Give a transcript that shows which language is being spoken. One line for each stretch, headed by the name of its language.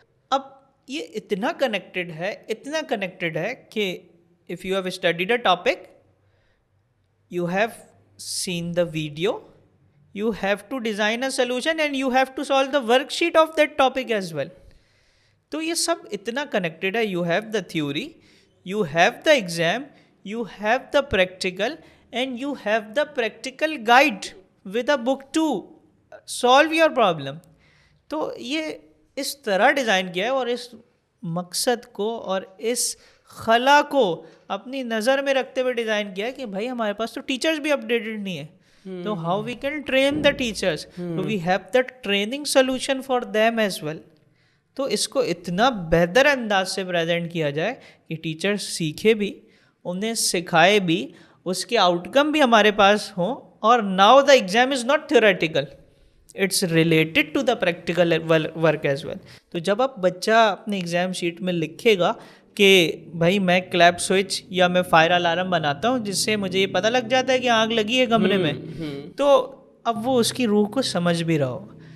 Urdu: اب یہ اتنا کنیکٹڈ ہے کہ
English: if you have studied a topic, you have seen the video, you have to design a solution and you have to solve the worksheet of that topic as well.
Urdu: تو یہ سب اتنا connected ہے.
English: You have the theory, you have the exam, you have the practical, and you have the practical guide with a book to solve your problem.
Urdu: تو یہ اس طرح design کیا ہے اور اس مقصد کو اور اس خلا کو اپنی نظر میں رکھتے ہوئے ڈیزائن کیا ہے کہ بھائی ہمارے پاس تو ٹیچرز بھی اپڈیٹڈ نہیں ہے.
English: تو how we can train the teachers, we have the training solution for them as well.
Urdu: تو اس کو اتنا بہتر انداز سے پریزنٹ کیا جائے کہ ٹیچرس سیکھے بھی, انہیں سکھائے بھی, اس کے آؤٹ کم بھی ہمارے پاس ہوں.
English: اور now the exam is not theoretical, it's related to the practical work as well.
Urdu: تو جب آپ بچہ اپنے ایگزام شیٹ میں لکھے گا کہ بھائی میں کلیپ سوئچ یا میں فائر الارم بناتا ہوں جس سے مجھے یہ پتہ لگ جاتا ہے کہ آگ لگی ہے کمرے میں, تو اب وہ اس کی روح کو سمجھ بھی رہا ہوگا.